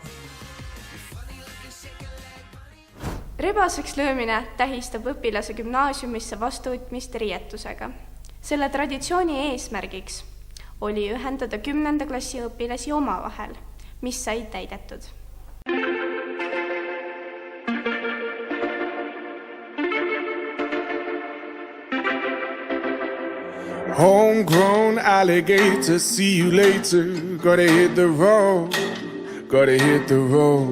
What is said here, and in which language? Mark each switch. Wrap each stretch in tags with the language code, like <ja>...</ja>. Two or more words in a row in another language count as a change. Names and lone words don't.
<et>Rebaseks löömine tähistab õpilase gümnaasiumisse vastuvõtmist riietusega. Selle traditsiooni eesmärgiks oli ühendada 10. klassi õpilasi omavahel, mis sai täidetud.</et> <en>Homegrown alligator, see you later. Gotta hit the road, gotta hit the road.</en>